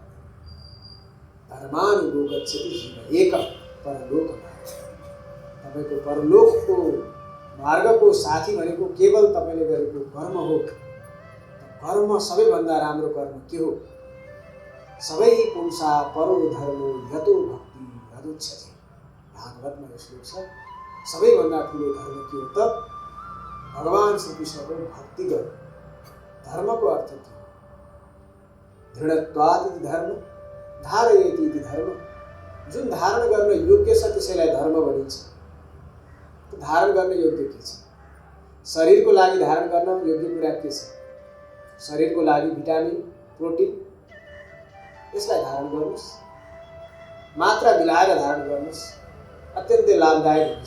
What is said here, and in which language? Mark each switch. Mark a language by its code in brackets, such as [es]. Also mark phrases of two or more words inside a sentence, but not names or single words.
[sa] धर्मानुगो गच्छति जीव एक परलोक। [ne] तपाईँको परलोकको मार्गको साथी भनेको केवल तपाईँले गरेको कर्म हो। कर्म सबैभन्दा राम्रो कर्म के हो? [sa] सबै पुंसा परो धर्मो यतो भक्ति यदुच्यते। [ne] भागवतमा यो श्लोक छ। सबैभन्दा ठुलो धर्म के हो त? भगवान श्रीकृष्णको भक्ति गर्नु। धर्मको अर्थ के हो? [sa] दृढत्वात् इति धर्म, धारयति इति धर्म। [ne] जुन धारण गर्न योग्य छ त्यसैलाई धर्म भनिन्छ। धारण गर्न योग्य के छ? शरीरको लागि धारण गर्न योग्य कुरा के छ? शरीरको लागि भिटामिन, प्रोटिन, यसलाई धारण गर्नुहोस्। मात्रा मिलाएर धारण गर्नुहोस्, अत्यन्तै लाभदायक हुन्छ।